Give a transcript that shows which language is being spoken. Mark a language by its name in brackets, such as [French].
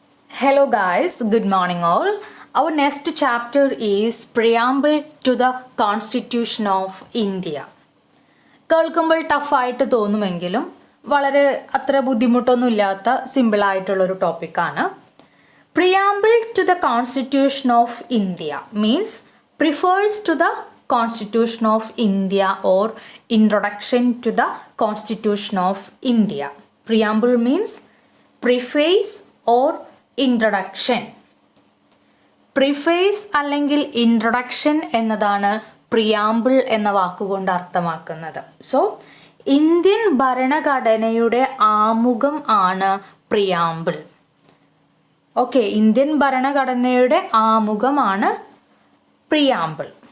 [English] Hello guys, good morning all. Our next chapter is Preamble to the Constitution of India. [Malayalam] കേൾക്കുമ്പോൾ ടഫായിട്ട് തോന്നുമെങ്കിലും വളരെ അത്ര ബുദ്ധിമുട്ടൊന്നുമില്ലാത്ത സിമ്പിളായിട്ടുള്ളൊരു ടോപ്പിക്കാണ്. [English] Preamble to the Constitution of India means prefers to the Constitution of India or introduction to the Constitution of India. Preamble means preface or introduction. [Malayalam] Preface അല്ലെങ്കിൽ introduction എന്നതാണ് preamble എന്ന വാക്കുകൊണ്ട് അർത്ഥമാക്കുന്നത്. സോ ഇന്ത്യൻ ഭരണഘടനയുടെ ആമുഖം ആണ് പ്രിയാമ്പിൾ. ഓക്കെ, ഇന്ത്യൻ ഭരണഘടനയുടെ ആമുഖമാണ് preamble.